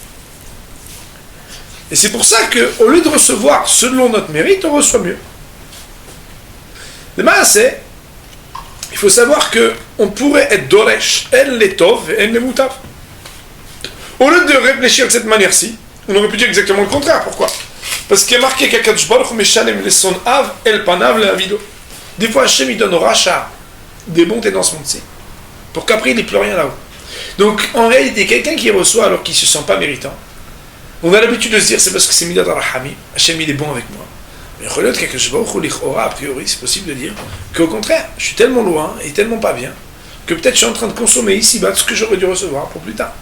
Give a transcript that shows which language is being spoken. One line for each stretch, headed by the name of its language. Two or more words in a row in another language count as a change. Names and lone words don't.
French: Et c'est pour ça qu'au lieu de recevoir selon notre mérite, on reçoit mieux. Le maaseh, il faut savoir qu'on pourrait être doresh, en letov et en lemutav. Au lieu de réfléchir de cette manière-ci, on aurait pu dire exactement le contraire. Pourquoi? Parce qu'il y a marqué qu'
Hebrew: הקדוש ברוך הוא משלם לשונאו אל פניו להאבידו.
French: Des fois, Hachem il donne au rachat des bontés dans ce monde-ci, pour qu'après il n'ait plus rien là-haut. Donc en réalité, quelqu'un qui reçoit alors qu'il ne se sent pas méritant, on a l'habitude de se dire c'est parce que c'est
Hebrew: מידת הרחמים,
French: Hachem il est bon avec moi. Mais a priori, c'est possible de dire qu'au contraire, je suis tellement loin et tellement pas bien que peut-être je suis en train de consommer ici-bas ce que j'aurais dû recevoir pour plus tard.